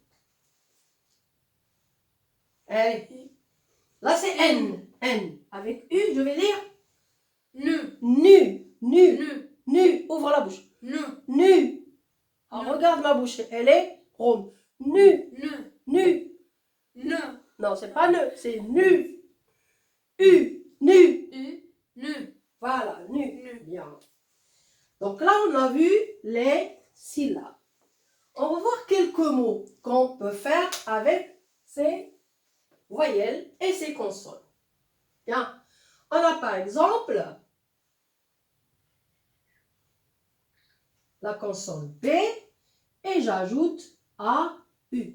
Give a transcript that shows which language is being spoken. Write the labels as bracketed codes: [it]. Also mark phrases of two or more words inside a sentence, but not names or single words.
[fr] Allez. Là, c'est N. N. Avec U, je vais lire Nu. nu. Nu. Nu. Nu. Ouvre la bouche. Nu. Nu. Alors, Nu. regarde ma bouche. Elle est ronde. Nu. Nu. Nu. Nu. Non, c'est pas ne, c'est nu. U. Nu. U. Nu. Voilà, nu. Nu. Bien. Donc là, on a vu les syllabes. On va voir quelques mots qu'on peut faire avec ces voyelles et ces consonnes. Bien. On a par exemple la consonne B et j'ajoute A-U.